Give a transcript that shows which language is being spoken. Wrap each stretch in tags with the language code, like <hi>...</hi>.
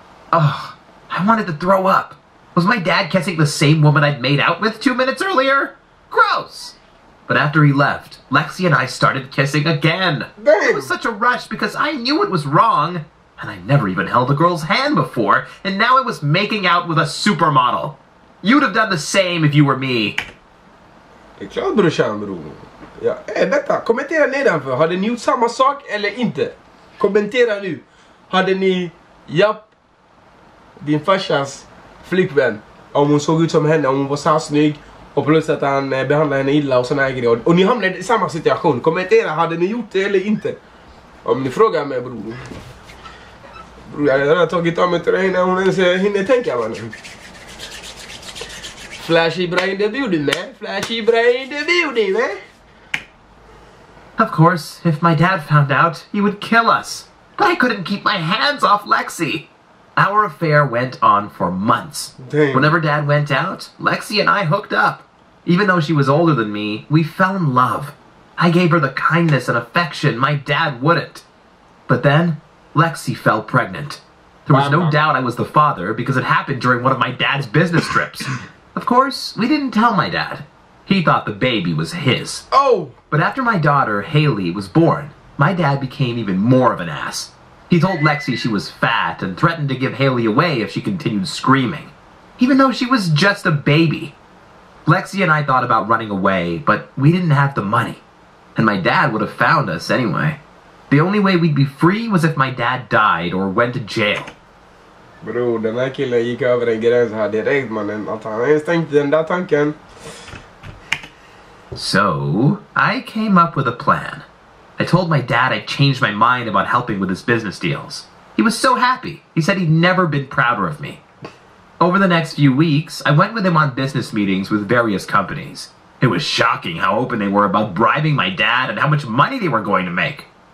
<en>Oh, I wanted to throw up. Was my dad kissing the same woman I'd made out with 2 minutes earlier? Gross! But after he left, Lexi and I started kissing again. Damn. It was such a rush because I knew it was wrong. And I never even held a girl's hand before, and now I was making out with a supermodel. You'd have done the same if you were me.</en> <sv>Det är klart, brorsan, bror. Ja, vänta, kommentera nedanför. Hade ni gjort samma sak eller inte? Kommentera nu. Hade ni, japp, din farsas flickvän, om hon såg ut som henne, om hon var så snygg och plus att han behandlade henne illa och såna här grejer. Och ni hamnade i samma situation. Kommentera, hade ni gjort det eller inte? Om ni frågar mig, bror. Bror, jag hade redan tagit av mig till det innan hon ens hinner tänka, mannen. Flashy brain the building, man. Flashy brain the building, man.</sv> <en>Of course, if my dad found out, he would kill us. But I couldn't keep my hands off Lexi. Our affair went on for months. Damn. Whenever Dad went out, Lexi and I hooked up. Even though she was older than me, we fell in love. I gave her the kindness and affection my dad wouldn't. But then, Lexi fell pregnant. There was no doubt I was the father because it happened during one of my dad's business trips. Of course, we didn't tell my dad. He thought the baby was his. Oh! But after my daughter, Haley, was born, my dad became even more of an ass. He told Lexi she was fat and threatened to give Haley away if she continued screaming, even though she was just a baby. Lexi and I thought about running away, but we didn't have the money. And my dad would have found us anyway. The only way we'd be free was if my dad died or went to jail.</en> <sv>Bro, den här killen gick över en gräns här direkt, mannen. Att han ens tänkte den där tanken.</sv> <en>So, I came up with a plan. I told my dad I'd changed my mind about helping with his business deals. He was so happy. He said he'd never been prouder of me. Over the next few weeks, I went with him on business meetings with various companies. It was shocking how open they were about bribing my dad and how much money they were going to make.</en>